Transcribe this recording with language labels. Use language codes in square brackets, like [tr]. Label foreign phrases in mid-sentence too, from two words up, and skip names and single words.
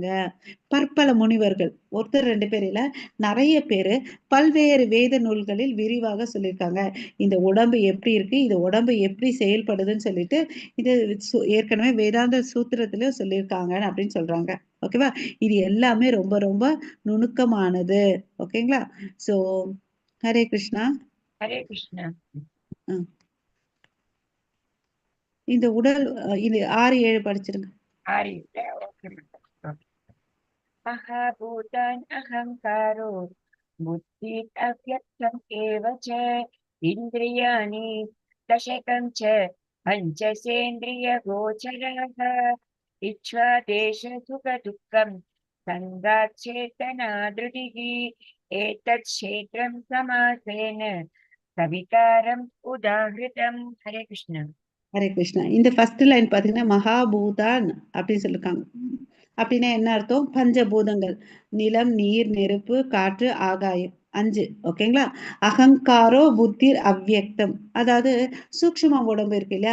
[ta] பற்பல முனிவர்கள், ஒருத்தர் 2 பேர் இல்ல, நிறைய பேரு பல்வேறு வேத நூல்களில் விரிவாக சொல்லியிருக்காங்க. இந்த உடம்பு எப்படி இருக்கு, இது உடம்பு எப்படி செயல்படுதுன்னு சொல்லிட்டு இது ஏற்கனவே வேதாந்த சூத்திரத்திலும் சொல்லியிருக்காங்க அப்படின்னு சொல்றாங்க. ஓகேவா? இது எல்லாமே ரொம்ப ரொம்ப நுணுக்கமானது. ஓகேங்களா? சோ ஹரே கிருஷ்ணா. हरे कृष्ण। இந்த உடல் இது 6, 7 படிச்சிருங்க. ओके। [sa] महाभूतान् अहङ्कारो बुद्धिः अव्यक्तम् एव च इन्द्रियाणि दशकं च पञ्चसेन्द्रियगोचराः इच्छा देश सुखदुःखं सङ्गात् चेतना धृतिः एतत् क्षेत्रं समासेन सविकारम् उदाहृतम्। [ta] हरे कृष्ण। ஹரே கிருஷ்ணா. இந்த [en] first line [ta] பாத்தீங்கன்னா மகாபூதான் அப்படின்னு சொல்லிருக்காங்க. அப்படின்னா என்ன அர்த்தம்? பஞ்சபூதங்கள். நிலம், நீர், நெருப்பு, காற்று, ஆகாயம். 5 ஓகேங்களா? [sa] अहङ्कारो बुद्धिर् अव्यक्तम्. [ta] அதாவது சூக்ஷ்ம உடம்பு இருக்கு இல்லையா?